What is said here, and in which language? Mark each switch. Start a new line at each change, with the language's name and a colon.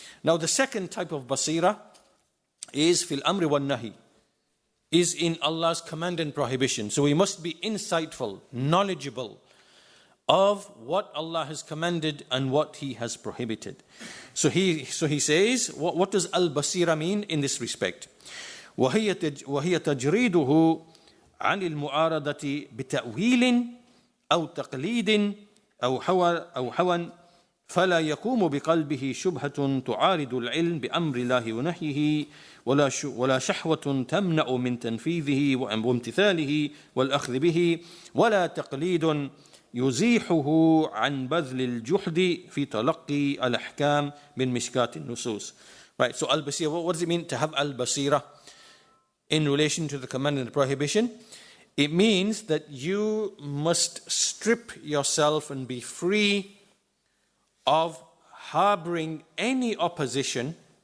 English: Now the second type of baṣīrah is
Arabic: fil amri wal nahi,
English: is in Allah's command and prohibition. So we must be insightful, knowledgeable of what Allah has commanded and what he has prohibited. So he says, what does al-baṣīrah mean in this respect?
Arabic: وهي تجريده عن المعارضة بتأويل أو تقليد أو هوى فلا يقوم بقلبه شبهة تعارض العلم بأمر الله ونهيه ولا شهوة تمنع من تنفيذه وامتثاله والأخذ به ولا تقليد يزيحه عن بذل الجهد في تلقي الأحكام من مشكات النصوص.
English: Right, so al-baṣīrah, what does it mean to have al-baṣīrah in relation to the command and the prohibition? It means that you must strip yourself and be free of harboring any opposition